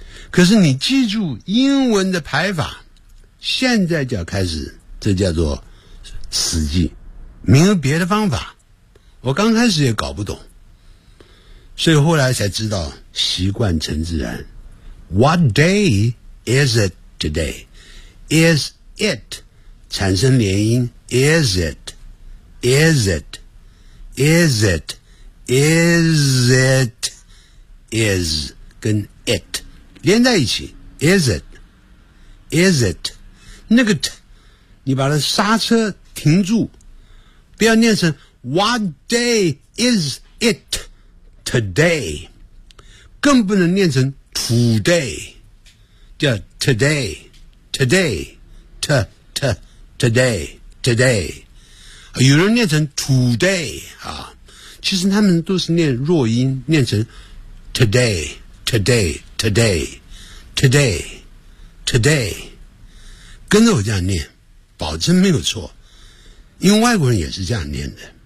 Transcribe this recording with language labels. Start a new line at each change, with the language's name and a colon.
Chinese: 可是你记住英文的排法，现在就要开始，这叫做死记，没有别的方法。我刚开始也搞不懂，所以后来才知道习惯成自然。
English: What day is it today? Is it
Chinese: 产生连音
English: Is itIs it? Is it? Is it? Is 跟 it
Chinese: 连在一起
English: Is it? Is it?
Chinese: 那个 t 你把它刹车停住，不要念成
English: What day is it today?
Chinese: 更不能念成
English: today， 叫 today today t t today today。
Chinese: 有人念成 today 啊，其实他们都是念弱音，念成 today today
English: today, today, today.
Chinese: 跟着我这样念，保证没有错。因为外国人也是这样念的。